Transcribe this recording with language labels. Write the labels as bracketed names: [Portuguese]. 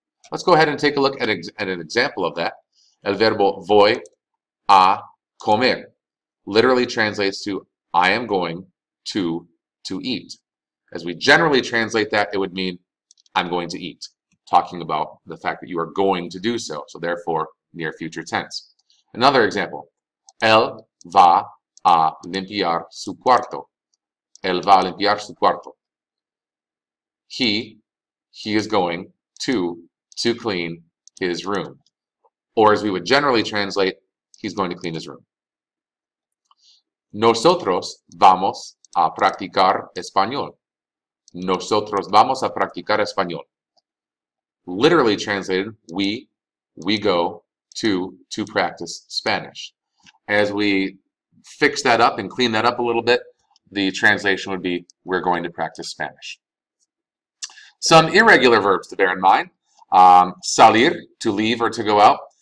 [English] Let's go ahead and take a look at an example of that. [Spanish] El verbo voy a comer [English] literally translates to I am going to eat. As we generally translate that, it would mean I'm going to eat, talking about the fact that you are going to do so. So therefore, near future tense. Another example. [Spanish] Él va a limpiar su cuarto. Él va a limpiar su cuarto. [English] He is going to clean his room. Or as we would generally translate, he's going to clean his room. [Spanish] Nosotros vamos a practicar español. Nosotros vamos a practicar español. [English] Literally translated, we go to practice Spanish. As we fix that up and clean that up a little bit, the translation would be, we're going to practice Spanish. Some irregular verbs to bear in mind. Salir, to leave or to go out.